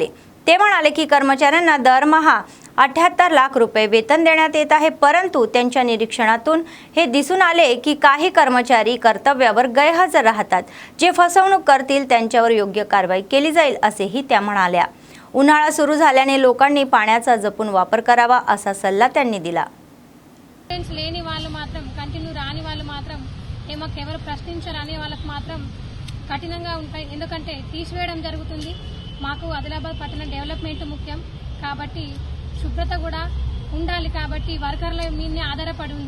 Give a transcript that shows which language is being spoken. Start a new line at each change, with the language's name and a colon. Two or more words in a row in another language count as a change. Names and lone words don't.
Marathi: ते म्हणाले की कर्मचाऱ्यांना दरमहा 78 लाख रुपये वेतन देण्यात येत आहे. परंतु त्यांच्या निरीक्षणातून हे दिसून आले की काही कर्मचारी कर्तव्यावर गैरहजर राहतात. जे फसवणूक करतील त्यांच्यावर योग्य कारवाई केली जाईल असेही त्या म्हणाल्या. उन्हाळा सुरू झाल्याने लोकांनी पाण्याचा जपून वापर करावा असा सल्ला त्यांनी दिला.
Telugu: లేని వాళ్ళు మాత్రం కంటిన్యూ రాని వాళ్ళు మాత్రం మాకు ఎవరు ప్రశ్నించరాని వాళ్ళకి మాత్రం కఠినంగా ఉంటాయి. ఎందుకంటే తీసివేయడం జరుగుతుంది. మాకు ఆదిలాబాద్ పట్టణ డెవలప్మెంట్ ముఖ్యం కాబట్టి శుభ్రత కూడా ఉండాలి. కాబట్టి వర్కర్ల మీదనే ఆధారపడి ఉంది.